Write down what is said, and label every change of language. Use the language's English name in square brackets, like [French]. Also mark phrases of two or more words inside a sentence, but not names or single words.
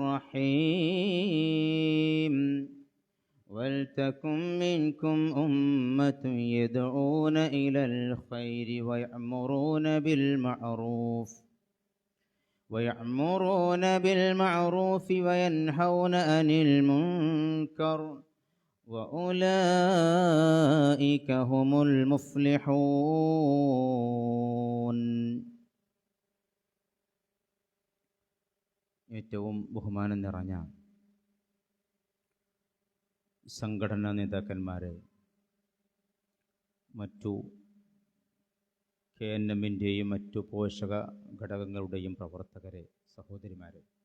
[Arabic] الرحيم ولتكن منكم أمة يدعون إلى الخير ويأمرون بالمعروف وينهون عن المنكر وأولئك هم المفلحون. [Malayalam] ഏറ്റവും ബഹുമാനം നിറഞ്ഞ സംഘടനാ നേതാക്കന്മാരെ, മറ്റു KNMൻ്റെയും മറ്റു പോഷക ഘടകങ്ങളുടെയും പ്രവർത്തകരെ, സഹോദരിമാരെ,